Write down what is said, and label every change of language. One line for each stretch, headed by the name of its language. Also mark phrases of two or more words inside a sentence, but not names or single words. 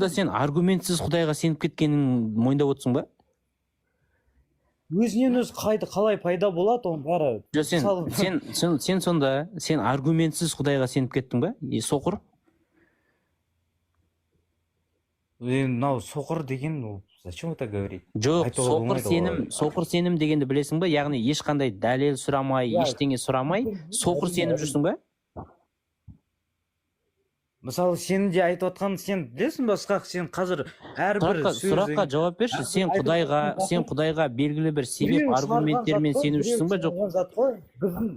Kazakh: Сонда сен аргументсіз Құдайға сеніп кеткенін мойындап отырсың ба? өзінен өзі қалай пайда болады оның бәрі. Жоқ, сен сонда сен аргументсіз Құдайға сеніп кеттің ба? Соқыр? Мынау соқыр деген ол
Russian: зачем это говорить?
Kazakh: Жоқ, соқыр сенім дегенді білесің ба? Яғни ешқандай дәлел сұрамай, ештеңе сұрамай, соқыр сеніп жүрсің ба? Мысалы, сенің де айтып отқан, сен білесің ба, Ысқақ, сен қазір әрбір сұраққа жауап берші. Сен Құдайға белгілі бір себеп аргументтермен сеніп жүрсің ба, жоқ?